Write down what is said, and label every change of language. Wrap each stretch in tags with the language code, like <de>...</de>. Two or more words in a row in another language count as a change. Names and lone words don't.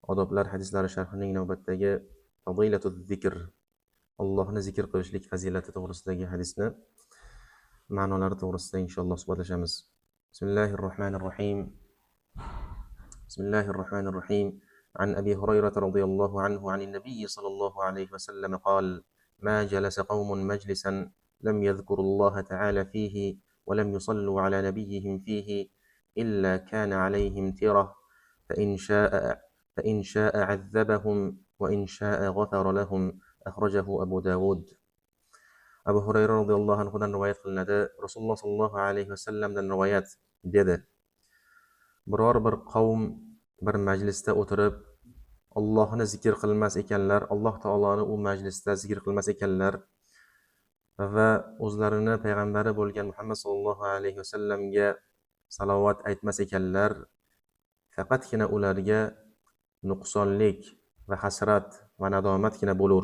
<uz>Odoblar hadislari sharhining navbatdagi</uz> <ar>فضيلة الذكر,</ar> <uz>Allohni zikr qilishlik fazilati to'g'risidagi hadisni ma'nolari to'g'risida inshaalloh suhbatlashamiz.</uz> <ar>بسم الله الرحمن الرحيم. بسم الله الرحمن الرحيم. عن أبي هريرة رضي الله عنه عن النبي صلى الله عليه وسلم قال: ما جلس قوم مجلسا لم يذكروا الله تعالى فيه ولم يصلوا على نبيهم فيه إلا كان عليهم ترة فإن شاء عذبهم وإن شاء غفر لهم. أخرجه أبو داود.</ar> <uz>Abu Hurayra</uz> <ar>رضي الله عنه</ar> <uz>rivoyat qilinadi. Rasululloh</uz> <ar>صلى الله عليه وسلم</ar> <uz>rivoyat dedi: biror bir qavm bir majlisda o'tirib Allohni zikr qilmas ekanlar, Alloh taoloni u majlisda zikr qilmas ekanlar va o'zlarini payg'ambari bo'lgan Muhammad</uz> <ar>صلى الله عليه وسلم</ar> <uz>salovat aytmas ekanlar, faqatgina ularga nuqsonlik va hasrat va nadomatgina bo'lur.</uz>